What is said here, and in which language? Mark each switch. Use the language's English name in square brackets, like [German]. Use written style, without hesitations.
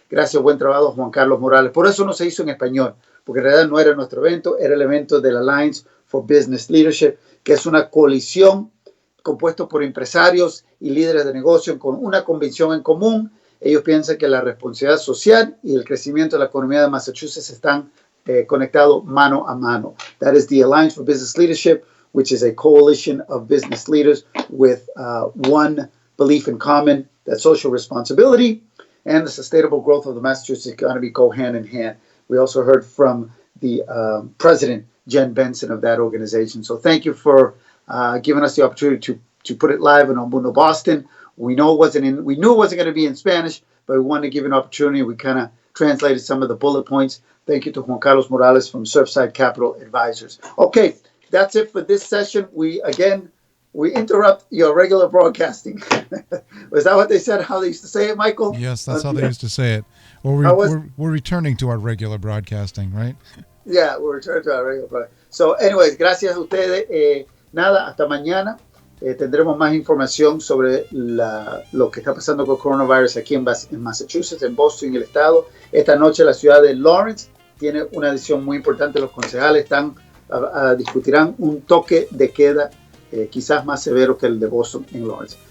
[Spanish] Gracias, buen trabajo, Juan Carlos Morales. Por eso no se hizo en español, porque en realidad no era nuestro evento, era el evento de la Alliance for Business Leadership, que es una coalición compuesta por empresarios y líderes de negocio con una convicción en común. Ellos piensan que la responsabilidad social y el crecimiento de la economía de Massachusetts están conectados mano a mano. [English] That is the Alliance for Business Leadership, which is a coalition of business leaders with one belief in common, that social responsibility and the sustainable growth of the Massachusetts economy go hand in hand. We also heard from the president, Jen Benson, of that organization. So thank you for giving us the opportunity to put it live in Mundo, Boston. We knew it wasn't going to be in Spanish, but we wanted to give an opportunity. We kind of translated some of the bullet points. Thank you to Juan Carlos Morales from Surfside Capital Advisors. Okay, that's it for this session. We interrupt your regular broadcasting. Was that what they said, how they used to say it, Michael? Yes, that's how they used to say it. Well, we're returning to our regular broadcasting, right? Yeah, we're returning to our regular broadcasting. So, anyways, [Spanish] gracias a ustedes. Nada, hasta mañana. Tendremos más información sobre lo que está pasando con coronavirus aquí en Massachusetts, en Boston y el estado. Esta noche la ciudad de Lawrence tiene una decisión muy importante. Los concejales discutirán un toque de queda quizás más severo que el de Boston en Lawrence.